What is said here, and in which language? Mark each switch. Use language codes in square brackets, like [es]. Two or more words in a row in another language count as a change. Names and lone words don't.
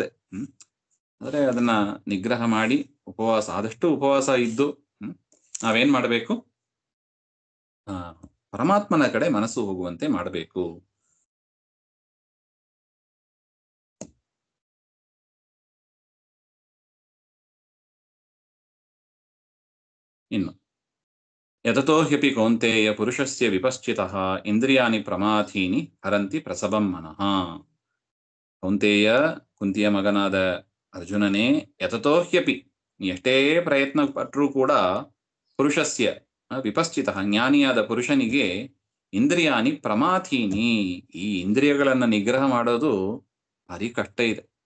[kn] ಆದ್ರೆ ಅದನ್ನ ನಿಗ್ರಹ ಮಾಡಿ ಉಪವಾಸ, ಆದಷ್ಟು ಉಪವಾಸ ಇದ್ದು ನಾವೇನ್ ಮಾಡಬೇಕು, ಪರಮಾತ್ಮನ ಕಡೆ ಮನಸ್ಸು ಹೋಗುವಂತೆ ಮಾಡಬೇಕು. [sa] ಇನ್ನು ಯತತೋ ಹ್ಯಪಿ ಕೌಂತೆಯ ಪುರುಷಸ್ಯ ವಿಪಶ್ಚಿತಃ ಇಂದ್ರಿಯಾಣಿ ಪ್ರಮಾಥೀನಿ ಹರಂತಿ ಪ್ರಸಭಂ ಮನಃ. ಕೌಂತೆಯ, [kn] ಕುಂತಿಯ ಮಗನಾದ ಅರ್ಜುನನೇ, [sa] ಯತತೋ ಹ್ಯಪಿ, [kn] ಎಷ್ಟೇ ಪ್ರಯತ್ನ ಪಟ್ಟರೂ ಕೂಡ [sa] ಪುರುಷಸ್ಯ ವಿಪಶ್ಚಿತ, [kn] ಜ್ಞಾನಿಯಾದ ಪುರುಷನಿಗೆ [sa] ಇಂದ್ರಿಯಾಣಿ ಪ್ರಮಾಥೀನಿ, [kn] ಈ ಇಂದ್ರಿಯಗಳನ್ನ ನಿಗ್ರಹ ಮಾಡೋದು ಭಾರಿ ಕಷ್ಟ ಇದೆ.